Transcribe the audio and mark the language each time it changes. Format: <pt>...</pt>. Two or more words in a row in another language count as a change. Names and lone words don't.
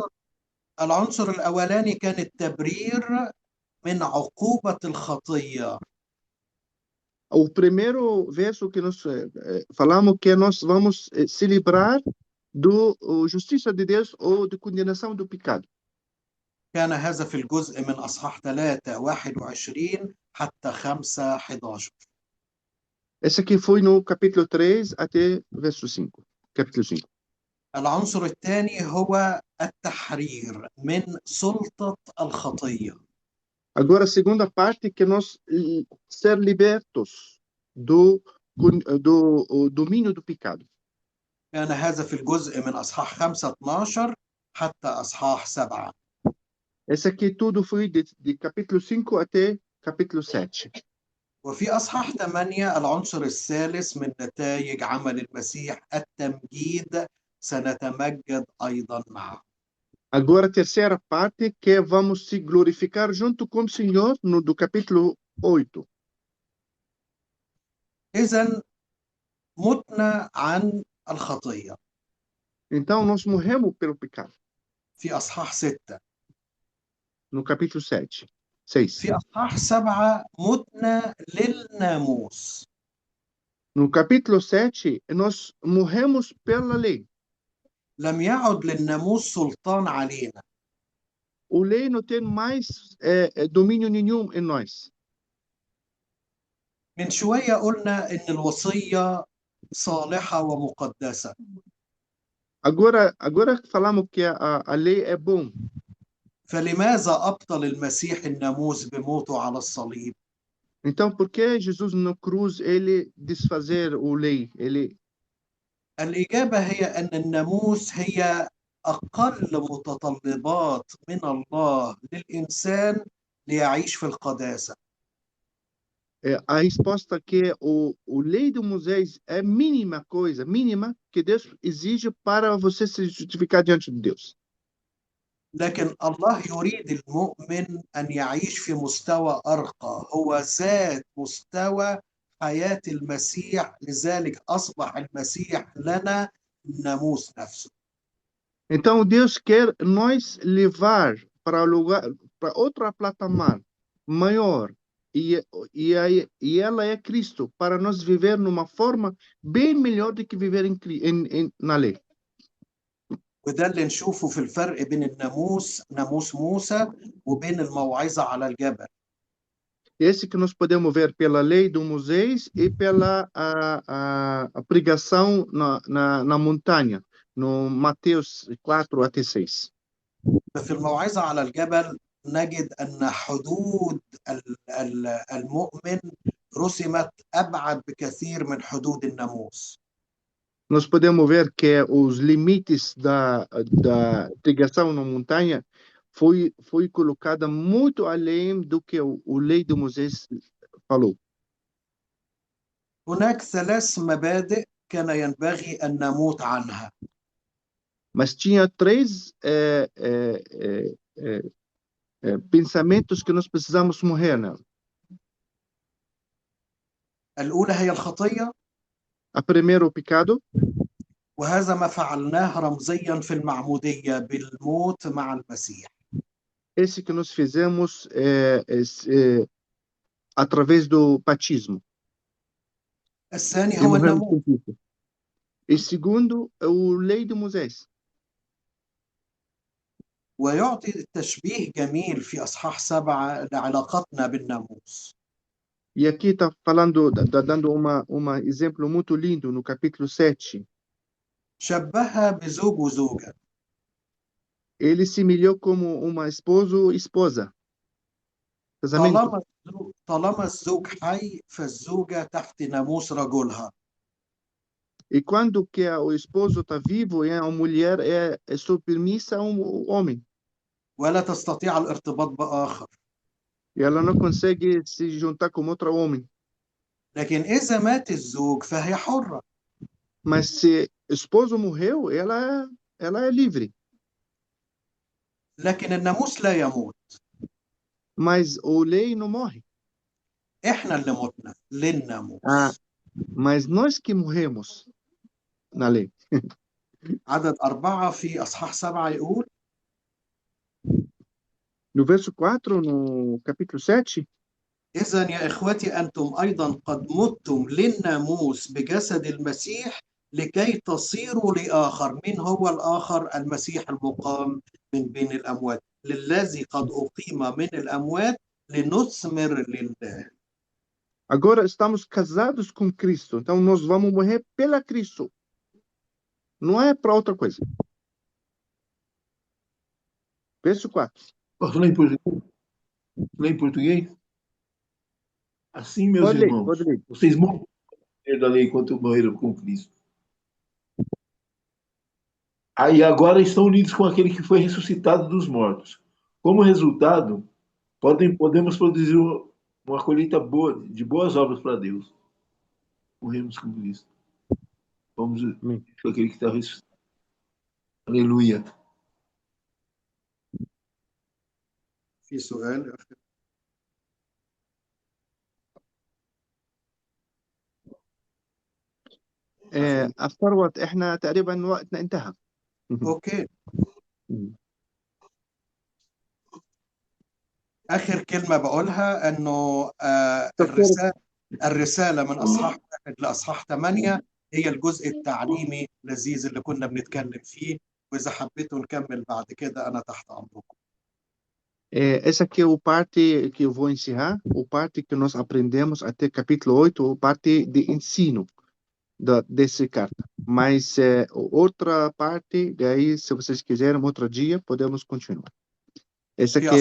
<ar>العنصر الأولاني كان التبرير من عقوبة الخطية.</ar> <pt>O primeiro verso que nós falamos que nós vamos se livrar do justiça de Deus ou de condenação do pecado.</pt> <ar>كان هذا في الجزء من أصحاح 3:21 حتى 5:11.</ar> <pt>Esse aqui foi no capítulo 3 até verso 5. Capítulo 5.</pt> <ar>العنصر الثاني هو التحرير من سلطة الخطية.</ar> <pt>Agora, a segunda parte que nós ser libertos do domínio do pecado.</pt> <ar>كان هذا في الجزء من أصحاح 5:12 حتى أصحاح 7.</ar> <pt>Esse aqui tudo foi de capítulo 5 até capítulo 7.</pt> <ar>وفي أصحاح 8 العنصر الثالث من نتائج عمل المسيح التمجيد، سنتمجد أيضا معه.</ar> <pt>Agora, a terceira parte que vamos se glorificar junto com o Senhor do capítulo 8.</pt> <ar>إذن متنا عن الخطية.</ar> <pt>Então, nós morremos pelo pecado.</pt> <ar>في أصحاح 6.</ar> <pt>No capítulo 6.</pt> <ar>في أصحاح 7 متنا للناموس.</ar> <pt>No capítulo 7, nós morremos pela lei.</pt> <ar>لم يعد للناموس سلطان علينا.</ar> <pt>O lei não tem mais domínio nenhum em nós.</pt> <ar>من شوية قلنا إن الوصية صالحة ومقدسة.</ar> <pt>Agora falamos que a lei é bom.</pt> <ar>فلماذا أبطل المسيح الناموس بموته على الصليب؟</ar> <pt>Então, por que Jesus na cruz ele desfazer a lei?</pt> <ar>الإجابة هي أن الناموس هي أقل متطلبات من الله للإنسان ليعيش في القداسة.</ar> <pt>A resposta que o lei de Moisés é a mínima coisa, mínima que Deus exige para você se justificar diante de Deus.</pt> <ar>لكن الله يريد المؤمن أن يعيش في مستوى أرقى، هو ذات مستوى حياة المسيح، لذلك أصبح المسيح لنا الناموس نفسه.</ar> <pt>Então Deus quer nós levar para lugar, para outra patamar maior, e ela é Cristo, para nós viver numa forma bem melhor do que viver na lei.</pt> <ar>وده اللي نشوفه في الفرق بين الناموس، ناموس موسى، وبين الموعظة على الجبل.</ar> <pt>Esse que nós podemos ver pela lei do Moisés e pela a pregação na montanha, no Mateus 4 até 6.</pt> <ar>ففي الموعظة على الجبل نجد أن حدود المؤمن رسمت أبعد بكثير من حدود الناموس.</ar> <pt>Nós podemos ver que os limites da pregação na montanha foi colocada muito além do que o lei de Moisés falou.</pt> <ar>هناك 3 مبادئ كان ينبغي أن نموت عنها.</ar> <pt>Mas tinha 3 pensamentos que nós precisamos morrer, né?</pt> <ar>الأولى هي الخطية،</ar> <pt>A primeiro o pecado,</pt> <ar>وهذا ما فعلناه رمزيا في المعمودية بالموت مع المسيح.</ar> <pt>esse que nós fizemos através do batismo.</pt> <ar>الثاني</ar> <pt>E</pt> <ar>هو</ar> <pt>morremos</pt> <ar>الناموس.</ar> <pt>com Cristo. E segundo, o lei de Moisés.</pt> <ar>ويعطي تشبيه جميل في أصحاح 7 لعلاقتنا بالناموس.</ar> <pt>E aqui está falando, dando exemplo muito lindo no capítulo 7.</pt> <ar>شبهها بزوج وزوجة.</ar> <pt>Ele se humilhou como uma esposo e esposa. Casamento.</pt> <ar>طالما الزوج حي فالزوجة تحت ناموس رجلها.</ar> <pt>E quando que o esposo está vivo, a mulher é submissa ao homem.</pt> <ar>ولا تستطيع الارتباط بآخر.</ar> <pt>E ela não consegue se juntar com outro homem.</pt> <ar>لكن إذا مات الزوج فهي حرة.</ar> <pt>Mas se o esposo morreu, ela é livre.</pt> <ar>لكن الناموس لا يموت.</ar> <pt>Mas o lei não morre.</pt> <ar>إحنا اللي متنا للناموس.</ar> <pt>Mas nós que morremos na lei.</pt> <ar>عدد 4 في أصحاح 7 يقول:</ar> <pt>No verso 4, no capítulo 7,</pt> <ar>إذن يا إخوتي أنتم أيضا قد متم للناموس بجسد المسيح لكي تصيروا لآخر. من هو الآخر؟ المسيح المقام من بين الأموات، للذي قد أقيم من الأموات لنثمر لله.</ar> <pt>agora estamos casados com Cristo, então nós vamos morrer pela Cristo. Não é para outra coisa. Verso 4. Posso ler em português? Ler em português? Assim, meus irmãos, vocês morreram da lei enquanto morreram com Cristo. Aí agora estão unidos com aquele que foi ressuscitado dos mortos. Como resultado, podemos produzir uma colheita boa, de boas obras para Deus. Morremos com Cristo. Vamos com aquele que está ressuscitado. Aleluia.</pt> <ar>في سؤال الثروت احنا تقريبا وقتنا انتهى. اوكي. اخر كلمه بقولها انه الرساله من اصحاح 1 لاصحاح 8 هي الجزء التعليمي اللذيذ اللي كنا بنتكلم فيه، واذا حبيتوا نكمل بعد كده انا تحت امركم.</ar> <pt>Essa aqui é o parte que eu vou encerrar, o parte que nós aprendemos até capítulo 8, parte de ensino dessa carta. Mas outra parte, daí, se vocês quiserem, outro dia, podemos continuar. Essa aqui</pt>